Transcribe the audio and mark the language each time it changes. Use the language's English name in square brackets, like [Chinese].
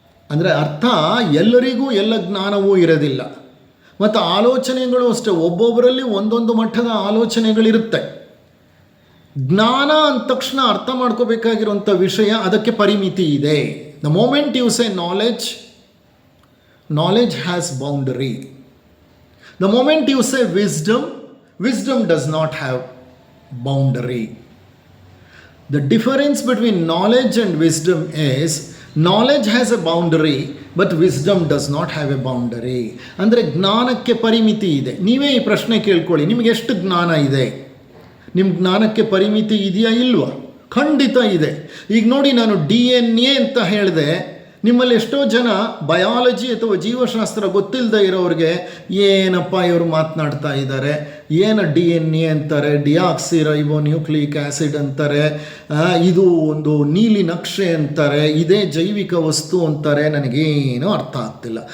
[Kannada] ಅಂದರೆ ಅರ್ಥ, ಎಲ್ಲರಿಗೂ ಎಲ್ಲ ಜ್ಞಾನವೂ ಇರೋದಿಲ್ಲ, ಮತ್ತು ಆಲೋಚನೆಗಳು ಅಷ್ಟೇ, ಒಬ್ಬೊಬ್ಬರಲ್ಲಿ ಒಂದೊಂದು ಮಟ್ಟದ ಆಲೋಚನೆಗಳಿರುತ್ತೆ. ಜ್ಞಾನ ಅಂದ ತಕ್ಷಣ ಅರ್ಥ ಮಾಡ್ಕೋಬೇಕಾಗಿರುವಂಥ ವಿಷಯ, ಅದಕ್ಕೆ ಪರಿಮಿತಿ ಇದೆ. [English] The moment you say knowledge has boundary. The moment you say wisdom does not have boundary. The difference between knowledge and wisdom is knowledge has a boundary but wisdom does not have a boundary. [Kannada] ಅಂದರೆ ಜ್ಞಾನಕ್ಕೆ ಪರಿಮಿತಿ ಇದೆ. ನೀವೇ ಈ ಪ್ರಶ್ನೆ ಕೇಳ್ಕೊಳ್ಳಿ, ನಿಮಗೆ ಎಷ್ಟು ಜ್ಞಾನ ಇದೆ? ನಿಮ್ಮ ಜ್ಞಾನಕ್ಕೆ ಪರಿಮಿತಿ ಇದೆಯಾ ಇಲ್ವಾ? ಖಂಡಿತ ಇದೆ. ಈಗ ನೋಡಿ, ನಾನು DNA ಅಂತ ಹೇಳಿದೆ, ನಿಮ್ಮಲ್ಲಿ ಎಷ್ಟೋ ಜನ ಬಯಾಲಜಿ ಅಥವಾ ಜೀವಶಾಸ್ತ್ರ ಗೊತ್ತಿಲ್ಲದೆ ಇರೋರಿಗೆ ಏನಪ್ಪ ಇವರು ಮಾತನಾಡ್ತಾ ಇದ್ದಾರೆ, ಏನು DNA ಅಂತಾರೆ, ಡಿಯಾಕ್ಸಿ ರೈಬೋ ನ್ಯೂಕ್ಲಿಯಿಕ್ ಆ್ಯಸಿಡ್ ಅಂತಾರೆ, ಇದು ಒಂದು ನೀಲಿ ನಕ್ಷೆ ಅಂತಾರೆ, ಇದೇ ಜೈವಿಕ ವಸ್ತು ಅಂತಾರೆ, ನನಗೇನೂ ಅರ್ಥ ಆಗ್ತಿಲ್ಲ.